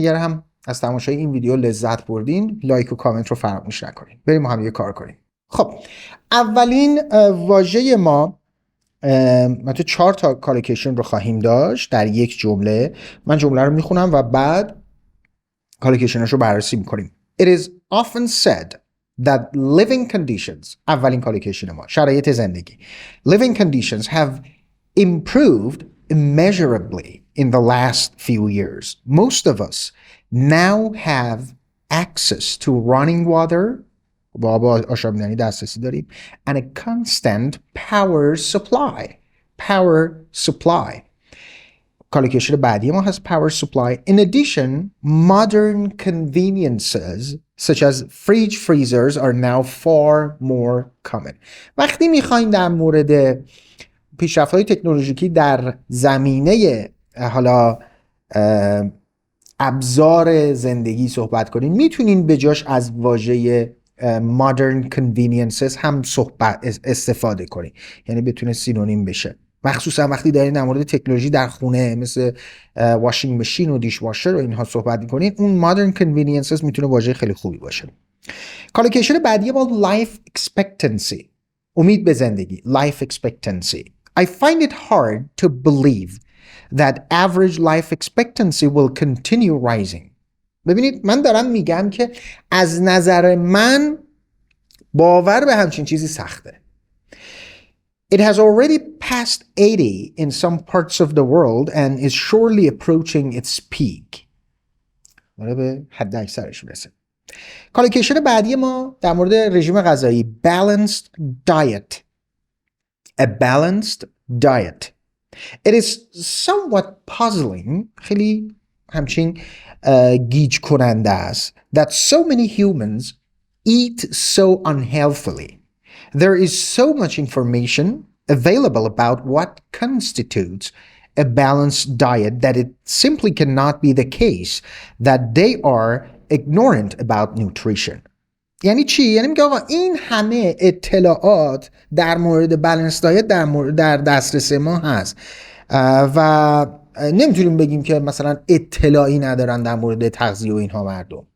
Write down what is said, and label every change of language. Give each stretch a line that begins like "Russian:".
Persian: اگر هم از تماشای این ویدیو لذت بردین لایک و کامنت رو فراموش نکنین. بریم ما هم یه کار کنیم. خب اولین واژه ما تو 4 تا کالوکیشن رو خواهیم داشت در یک جمله. من جمله رو میخونم و بعد کالوکیشنش رو بررسی میکنیم.
English: It is often said that living conditions،
Persian: اولین کالوکیشن ما، شرایط زندگی.
English: Living conditions have improved immeasurably in the last few years. Most of us now have access to running water،
Persian: با آشامیدنی دسترسی داریم،
English: and a constant power supply. Power supply.
Persian: کالوکیشن بعدی ما هست
English: power supply. In addition, modern conveniences such as fridge freezers are now far more common.
Persian: وقتی میخوایم در مورد پیشرفت‌های تکنولوژیکی در زمینه حالا ابزار زندگی صحبت کنیم، میتونین به جاش از واژه
English: modern conveniences
Persian: هم استفاده کنین، یعنی بتونه سینونیم بشه. مخصوصا وقتی دارین در مورد تکنولوژی در خونه مثل واشینگ ماشین و دیش واشر و اینها صحبت میکنین، اون
English: modern conveniences
Persian: میتونه واژه خیلی خوبی باشه. کالوکیشن بعدی با
English: life expectancy،
Persian: امید به زندگی.
English: life expectancy. I find it hard to believe that average life expectancy will continue rising.
Persian: ببینید من دارم میگم که از نظر من باور به همچین چیزی سخته.
English: It has already passed 80 in some parts of the world and is surely approaching its peak.
Persian: داره به حد اکثرش میرسه. کالوکیشن بعدی ما در مورد رژیم غذایی.
English: Balanced diet. A balanced diet. It is somewhat puzzling،
Persian: خیلی همچین گیج کننده است،
English: that so many humans eat so unhealthily. There is so much information available about what constitutes a balanced diet that it simply cannot be the case that they are ignorant about nutrition.
Persian: یعنی چی؟ یعنی میگه آقا این همه اطلاعات در مورد بالانس دایت در دسترس ما هست و نمیتونیم بگیم که مثلا اطلاعی ندارن در مورد تغذیه و اینها مردم.